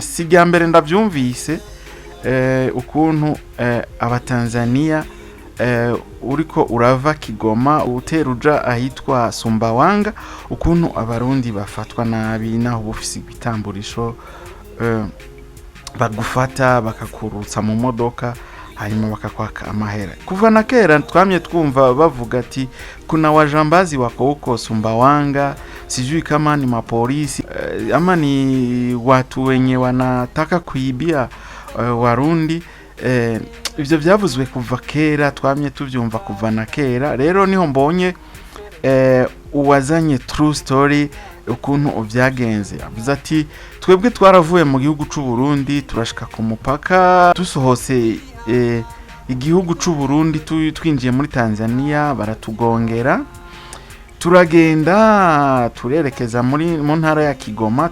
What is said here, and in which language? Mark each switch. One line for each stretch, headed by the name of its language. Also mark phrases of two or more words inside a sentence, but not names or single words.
Rundi: Sijya mbere ndavyumvise ukuntu abatanzania uriko urava Kigoma uteruja ahitwa Sumbawanga, ukuntu abarundi bafatwa nabi naho bufise ibitamburisho, bagufata bakakurutsa mu modoka hanyuma bakakwaka amahera. Kuva na kera twamye twumva bavuga ati
Swahili: kuna wajambazi wako huko Sumbawanga, sijui kama ni mapolisi ama ni watu wenye wanataka kuibia warundi.
Rundi: Ivyo vyavuzwe kuva kera, twamye tuvyumva kuva na kera. Rero niho mbonye uwazanye
English: true story
Rundi: ukuntu uvyagenze. Avuze ati twebwe twaravuye mu gihugu c'u Burundi turashika ku mupaka, dusohose igihugu c'u Burundi twinjiye muri Tanzania, baratugongera turagenda turerekeza mu ntara ya Kigoma.